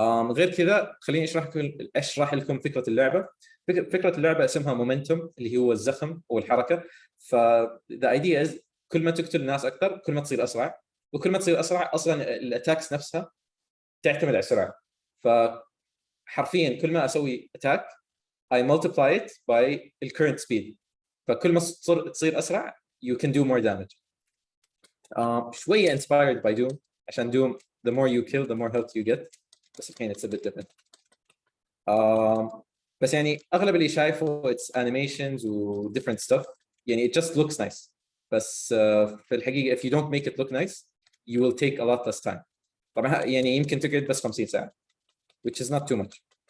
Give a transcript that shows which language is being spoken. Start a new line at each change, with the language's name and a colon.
Arabic: غير كذا خليني اشرح لكم فكره اللعبه. فكره اللعبه اسمها مومنتوم اللي هو الزخم والحركه. ف the idea is كل ما تقتل الناس اكثر كل ما تصير اسرع وكل ما تصير اسرع اصلا الاتاكس نفسها تعتمد على السرعه.
English: فحرفيا كل ما اسوي attack I multiply it by the current speed فكل ما تصير اسرع you can do more damage. شويه inspired by Doom عشان Doom the more you kill the more health you get بس الحين it's a bit different. بس يعني اغلب اللي شايفه it's animations و different stuff يعني it just looks nice بس في الحقيقه if you don't make it look nice you will take a lot less time.
Arabic: طبعا يعني يمكن تقعد بس 50 ساعه which is not too much.